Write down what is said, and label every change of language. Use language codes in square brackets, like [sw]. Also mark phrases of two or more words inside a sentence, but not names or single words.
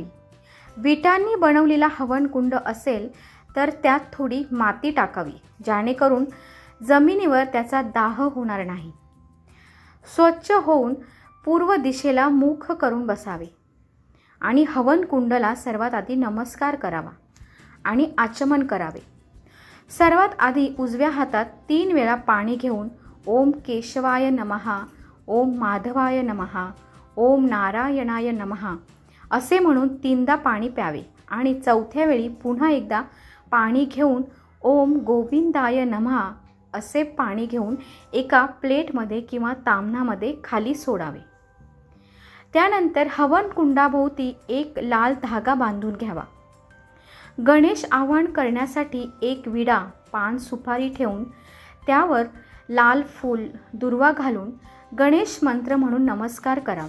[mr] विटांनी बनवलेला हवन कुंड असेल तर त्यात थोडी माती टाकावी जेणेकरून जमिनीवर त्याचा दाह होणार नाही। स्वच्छ होऊन पूर्व दिशेला मुख करून बसावे आणि हवन कुंडला सर्वात आधी नमस्कार करावा आणि आचमन करावे। सर्वात आधी उजव्या हातात 3 वेळा पाणी घेऊन [sa] ओम केशवाय नमः, ओम माधवाय नमः, ओम नारायणाय नमः [mr] असे म्हणून 3दा पाणी प्यावे आणि चौथ्या वेळी पुन्हा एकदा पाणी घेऊन [sa] ओम गोविंदाय नमः [mr] असे पाणी घेऊन एका प्लेटमध्ये किंवा ताम्हणामध्ये खाली सोडावे। त्यानंतर हवन कुंडाभोवती एक लाल धागा बांधून घ्यावा। गणेश आवाहन करण्यासाठी एक विडा, पान, सुपारी ठेवून त्यावर लाल फूल, दुर्वा घालून गणेश मंत्र म्हणून नमस्कार करावा।